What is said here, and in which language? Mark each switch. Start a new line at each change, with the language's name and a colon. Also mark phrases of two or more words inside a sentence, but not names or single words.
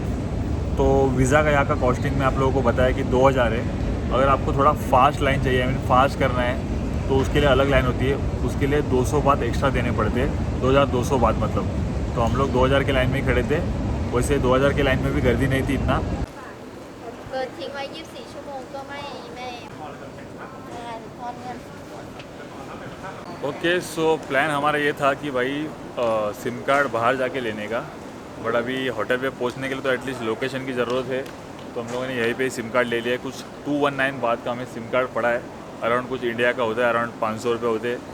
Hindi: तो वीज़ा का यहाँ का कॉस्टिंग में आप लोगों को बताया कि 2000 है। अगर आपको थोड़ा
English: fast line
Hindi: चाहिए, फास्ट करना है, तो उसके लिए अलग लाइन होती है, उसके लिए 200 बात एक्स्ट्रा देने पड़ते हैं, 2200 बात मतलब। तो हम लोग 2000 के लाइन में ही खड़े थे। वैसे 2000 के लाइन में भी गर्दी नहीं थी इतना।
Thai: เกินทิ้งไว้24 ชั่วโมงก็ไม่ทอนเงิน
English: okay so plan
Hindi: हमारा ये था कि भाई
English: SIM card
Hindi: बाहर जाके लेने का, बट अभी होटल पे पहुंचने के लिए तो
English: at least location
Hindi: की ज़रूरत है। तो हम लोगों ने यहीं पे
English: SIM card
Hindi: ले लिया है। कुछ 219 बात का हमें सिम कार्ड पड़ा है, अराउंड कुछ इंडिया का होता है अराउंड 500 रुपये होते हैं।